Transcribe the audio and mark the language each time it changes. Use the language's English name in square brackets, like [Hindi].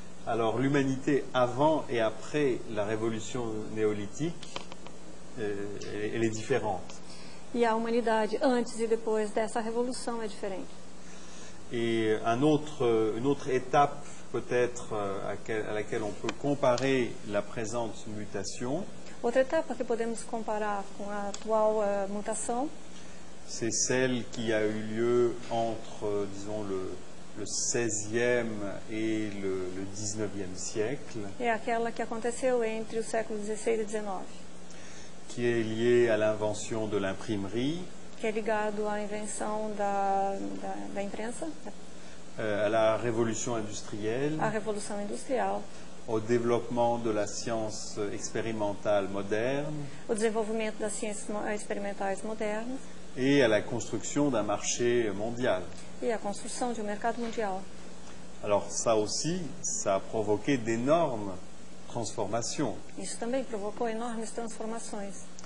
[French] Alors, l'humanité avant et après la révolution néolithique, elle est différente. [Portuguese] E a humanidade antes e depois dessa revolução é diferente. [French] Et une autre étape peut-être à laquelle on peut comparer la présente mutation, [Portuguese] Outra etapa que podemos comparar com a atual mutação [French] c'est celle qui a eu lieu entre, disons, le 16e et le 19e siècle, [Portuguese] é aquela que aconteceu entre o século XVI e XIX, [French] qui est liée à l'invention de l'imprimerie, [Portuguese] que é ligado à invenção da imprensa, [French] à la révolution industrielle, [Portuguese] à Revolução Industrial, [French] au développement de la science expérimentale moderne [Portuguese] o desenvolvimento das ciências experimentais modernas [French] et à la construction d'un marché mondial. [Portuguese] e a construção de um mercado mundial. [French] Alors ça aussi, ça a provoqué d'énormes transformations. [Portuguese] Isso também provocou enormes transformações.